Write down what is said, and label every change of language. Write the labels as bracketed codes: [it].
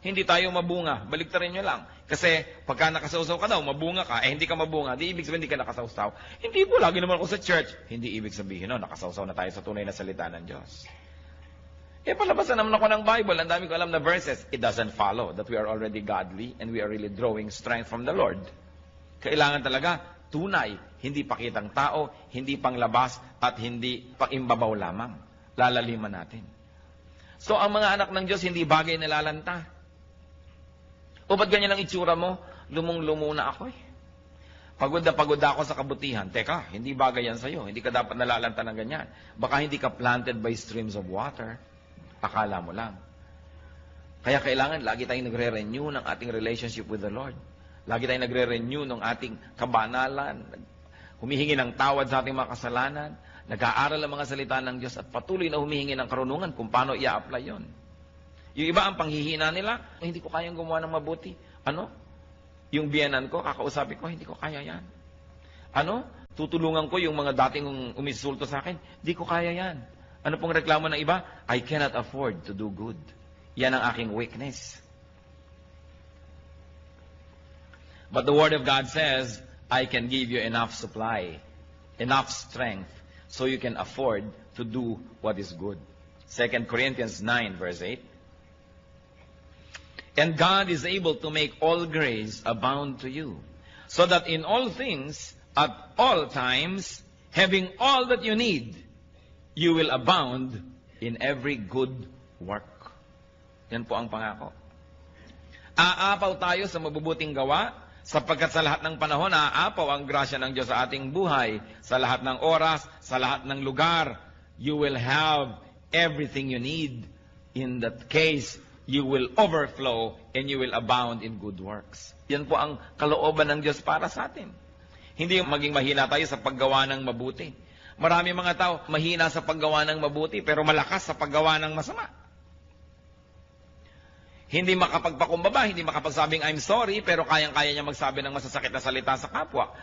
[tl] Hindi tayo mabunga. Baliktarin nyo lang. Kasi pagka nakasausaw ka daw, mabunga ka, hindi ka mabunga, di ibig sabihin hindi ka nakasausaw. Hindi po, lagi naman ako sa church. Hindi ibig sabihin, no, nakasausaw na tayo sa tunay na salita ng Diyos. Palabasan naman ako ng Bible, ang dami ko alam na verses. [en] It doesn't follow that we are already godly and we are really drawing strength from the Lord. [tl] Kailangan talaga tunay, hindi pakitang tao, hindi panglabas, at hindi pangimbabaw lamang. Lalaliman natin. So, ang mga anak ng Diyos, hindi bagay na lalanta. O ba't ganyan ang itsura mo? Lumong-lumo na ako eh. Pagod na pagod ako sa kabutihan. Teka, hindi bagay yan sa'yo. Hindi ka dapat nalalanta ng ganyan. Baka hindi ka [en] planted by streams of water. [tl] Akala mo lang. Kaya kailangan, lagi tayong nagre-renew ng ating [en] relationship with the Lord. [tl] Lagi tayong nagre-renew ng ating kabanalan. Humihingi ng tawad sa ating mga kasalanan. Nag-aaral ang mga salita ng Diyos at patuloy na humihingi ng karunungan kung paano i-apply yon. Yung iba ang panghihina nila, hindi ko kayang gumawa ng mabuti. Ano? Yung biyanan ko, kakausapin ko, hindi ko kaya yan. Ano? Tutulungan ko yung mga dating umisulto sa akin, hindi ko kaya yan. Ano pong reklamo ng iba? [en] I cannot afford to do good. [tl] Yan ang aking weakness. [en] But the Word of God says, I can give you enough supply, enough strength, so you can afford to do what is good. 2 Corinthians 9, verse 8. And God is able to make all grace abound to you, so that in all things, at all times, having all that you need, you will abound in every good work. [tl] Yan po ang pangako. Aapaw tayo sa mabubuting gawa, sapagkat sa lahat ng panahon, aapaw ang grasya ng Diyos sa ating buhay. Sa lahat ng oras, sa lahat ng lugar, [en] you will have everything you need. In that case, you will overflow and you will abound in good works. [tl] Yan po ang kalooban ng Diyos para sa atin. Hindi maging mahina tayo sa paggawa ng mabuti. Marami mga tao mahina sa paggawa ng mabuti pero malakas sa paggawa ng masama. Hindi makapagpakumbaba, hindi makapagsabing [en] I'm sorry, [tl] pero kayang-kaya niya magsabi ng masasakit na salita sa kapwa.